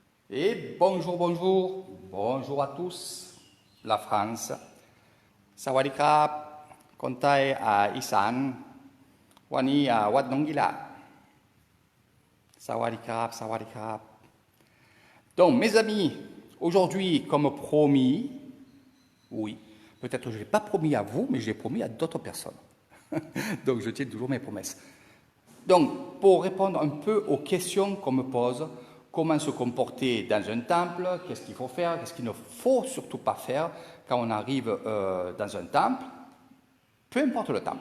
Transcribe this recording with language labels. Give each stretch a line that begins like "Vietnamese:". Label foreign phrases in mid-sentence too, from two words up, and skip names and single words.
French: Et bonjour, bonjour, bonjour à tous, la France.
Thai: สวัสดีครับ, คนไทยอีสานวันนี้วัดหนองกีฬา สวัสดีครับ สวัสดีครับ.
French: Donc mes amis, aujourd'hui comme promis, oui, peut-être que je ne l'ai pas promis à vous, mais je l'ai promis à d'autres personnes. Donc je tiens toujours mes promesses. Donc pour répondre un peu aux questions qu'on me pose, comment se comporter dans un temple, qu'est-ce qu'il faut faire, qu'est-ce qu'il ne faut surtout pas faire quand on arrive dans un temple, peu importe le temple.